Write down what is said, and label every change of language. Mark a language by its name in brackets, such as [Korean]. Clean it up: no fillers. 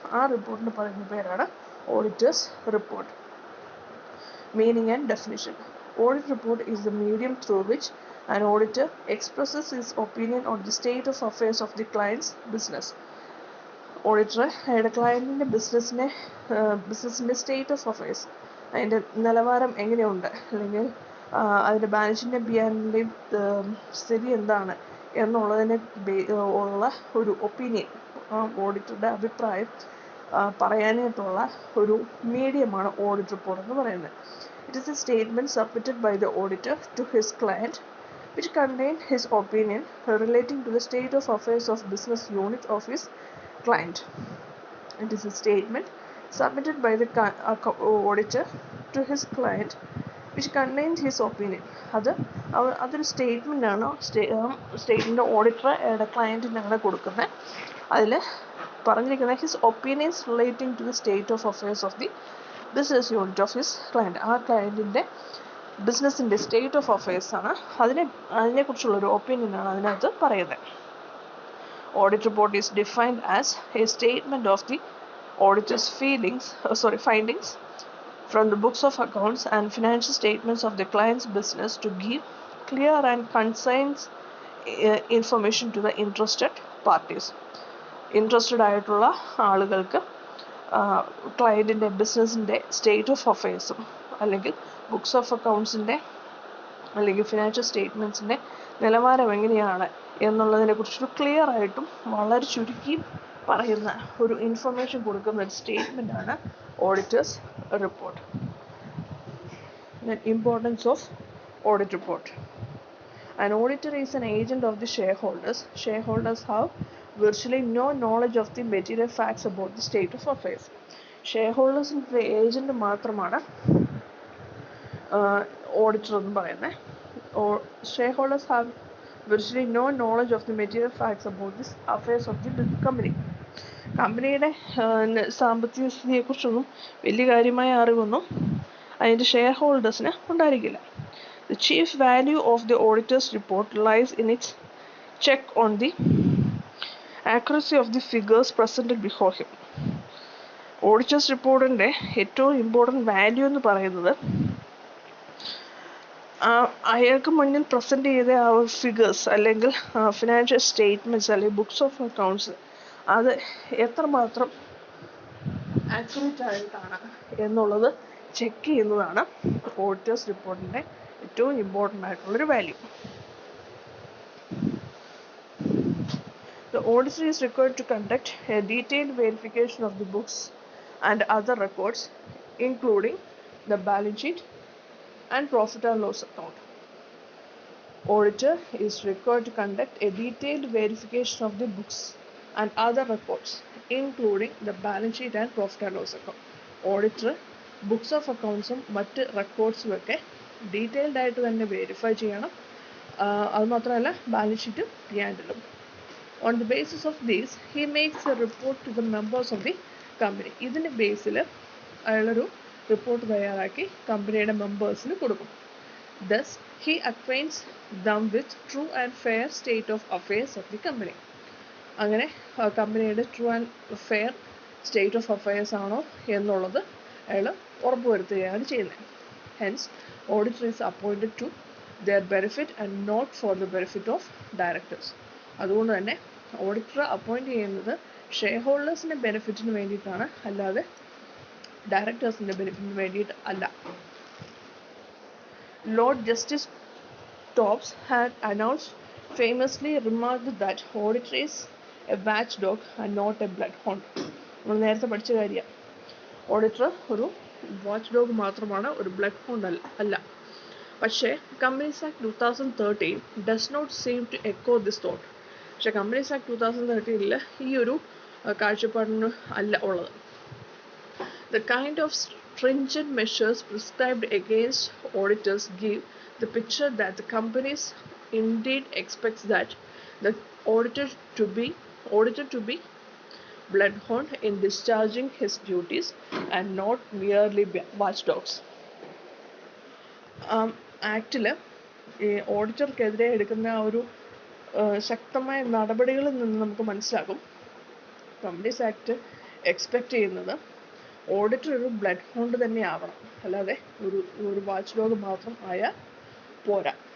[Malayalam] ആ റിപ്പോർട്ടിന് പറയുന്ന പേരാണ് auditors report. [English] Meaning and definition. Audit report is the medium through which an auditor expresses his opinion on the state of affairs of the client's business. [Malayalam] Auditor അയാളുടെ ക്ലയൻറ്റിൻ്റെ ബിസിനസ്സിൻ്റെ state of affairs അതിൻ്റെ നിലവാരം എങ്ങനെയുണ്ട് അല്ലെങ്കിൽ അതിൻ്റെ ബാലൻസിൻ്റെ ബിയാൻഡിൻ്റെയും സ്ഥിതി എന്താണ് എന്നുള്ളതിനെ ഉള്ള ഒരു ഒപ്പീനിയൻ ഓഡിറ്ററുടെ അഭിപ്രായം പറയാനായിട്ടുള്ള ഒരു മീഡിയമാണ് ഓഡിറ്റ് റിപ്പോർട്ട് എന്ന് പറയുന്നത്. [English] It is a statement submitted by the auditor to his client which contains his opinion relating to the state of affairs of business unit of his client. It is a statement submitted by the auditor to his client which contains his opinion. [Malayalam] അതൊരു സ്റ്റേറ്റ്മെൻ്റാണ്. Statement auditor അയാളുടെ ക്ലയൻറ്റിനാണ് കൊടുക്കുന്നത്. അതിൽ പറഞ്ഞിരിക്കുന്നത് [English] His opinions relating to the state of affairs of the business unit of his client. [Malayalam] ആ ക്ലയൻറ്റിൻ്റെ ബിസിനസ്സിൻ്റെ state of അഫയേഴ്സാണ് അതിനെക്കുറിച്ചുള്ളൊരു ഒപ്പീനിയനാണ് അതിനകത്ത് പറയുന്നത്. [English] Audit report is defined as a statement of the auditors findings from the books of accounts and financial statements of the client's business to give clear and concise information to the interested parties. [Malayalam] Interested ആയിട്ടുള്ള ആളുകൾക്ക് ക്ലയൻറ്റിൻ്റെ ബിസിനസ്സിൻ്റെ state of അഫയേഴ്സും അല്ലെങ്കിൽ books of അക്കൗണ്ട്സിൻ്റെ അല്ലെങ്കിൽ financial സ്റ്റേറ്റ്മെൻറ്റ്സിൻ്റെ നിലവാരം എങ്ങനെയാണ് എന്നുള്ളതിനെക്കുറിച്ചൊരു clear ആയിട്ടും വളരെ ചുരുക്കിയും പറയുന്ന ഒരു ഇൻഫർമേഷൻ കൊടുക്കുന്ന ഒരു സ്റ്റേറ്റ്മെൻറ്റാണ് auditors report. [English] Importance of audit report. An auditor is an agent of the shareholders. Shareholders have virtually no knowledge of the material facts about the state of affairs. [Malayalam] ഷെയർഹോൾഡേഴ്സിൻ്റെ agent മാത്രമാണ് auditor എന്ന് പറയുന്നത്. [English] Shareholders have virtually no knowledge of the material facts about the affairs of the company. [Malayalam] കമ്പനിയുടെ സാമ്പത്തിക സ്ഥിതിയെക്കുറിച്ചൊന്നും വലിയ കാര്യമായ അറിവൊന്നും അതിൻ്റെ share ഹോൾഡേഴ്സിന് ഉണ്ടായിരിക്കില്ല. [English] The chief value of the auditor's report lies in its check on the accuracy of the figures presented before him. [Malayalam] Auditors റിപ്പോർട്ടിൻ്റെ ഏറ്റവും important value എന്ന് പറയുന്നത് അയാൾക്ക് മുന്നിൽ പ്രസൻറ്റ് ചെയ്ത ആ ഫിഗേഴ്സ് അല്ലെങ്കിൽ ഫിനാൻഷ്യൽ സ്റ്റേറ്റ്മെൻറ്റ്സ് അല്ലെങ്കിൽ ബുക്സ് ഓഫ് അക്കൗണ്ട്സ് അത് എത്രമാത്രം ആക്യുറേറ്റ് ആയിട്ടാണ് എന്നുള്ളത് ചെക്ക് ചെയ്യുന്നതാണ് ഓഡിറ്റേഴ്സ് റിപ്പോർട്ടിൻ്റെ ഏറ്റവും ഇമ്പോർട്ടൻ്റ് ആയിട്ടുള്ളൊരു value. [English] The auditor is required to conduct a detailed verification of the books and other records, including the balance sheet and profit and loss account. Auditor is required to conduct a detailed verification of the books and other records, including the balance sheet and profit and loss account. [Malayalam] Auditor books of അക്കൗണ്ട്സും മറ്റ് റെക്കോർഡ്സും ഒക്കെ detailed ആയിട്ട് തന്നെ verify ചെയ്യണം. അതുമാത്രമല്ല balance ഷീറ്റും ഹാൻഡിലും. [English] On the basis of this, he makes a report to the members of the company. [Malayalam] ഇതിൻ്റെ ബേസിൽ അയാളൊരു റിപ്പോർട്ട് തയ്യാറാക്കി കമ്പനിയുടെ മെമ്പേഴ്സിന് കൊടുക്കും. [English] Thus, he acquaints them with true and fair state of affairs of the company. [Malayalam] അങ്ങനെ കമ്പനിയുടെ true and fair state of affairs ആണോ എന്നുള്ളത് അയാൾ ഉറപ്പുവരുത്തുകയാണ് ചെയ്യുന്നത്. [English] Hence auditor is appointed to their benefit and not for the benefit of directors. [Malayalam] അതുകൊണ്ട് തന്നെ auditor appoint ചെയ്യുന്നത് share ഹോൾഡേഴ്സിൻ്റെ ബെനിഫിറ്റിന് വേണ്ടിയിട്ടാണ്, അല്ലാതെ ഡയറക്ടേഴ്സിൻ്റെ ബെനിഫിറ്റിന് വേണ്ടിയിട്ട് അല്ല. [English] Lord Justice Dobbs had announced famously remarked that auditor is a watchdog and not a bloodhound. [Malayalam] നമ്മൾ നേരത്തെ പഠിച്ച കാര്യമാണ്. ഓഡിറ്റർ ഒരു വാച്ച് ഡോഗ് മാത്രമാണ്, ഒരു ബ്ലഡ് ഹൗണ്ട് അല്ല. പക്ഷേ [English] Companies act 2013 does not seem to echo this thought. [Malayalam] പക്ഷേ കമ്പനീസ് ആക്ട് 2013 ഈ ഒരു കാഴ്ചപ്പാടിന് അല്ല ഉള്ളത്. [English] The kind of stringent measures prescribed against auditors give the picture that the companies indeed expects that the auditor to be bloodhound in discharging his duties and not merely watchdogs. [Malayalam] ആക്ടിൽ ഈ ഓഡിറ്റർക്കെതിരെ എടുക്കുന്ന ഒരു ശക്തമായ നടപടികളിൽ നിന്ന് നമുക്ക് മനസ്സിലാകും കമ്പനീസ് ആക്ട് എക്സ്പെക്റ്റ് ചെയ്യുന്നത് auditor ഒരു ബ്ലഡ് ഹൗണ്ട് തന്നെ ആവണം, അല്ലാതെ ഒരു വാച്ച് ഡോഗ് മാത്രം ആയാൽ പോരാ.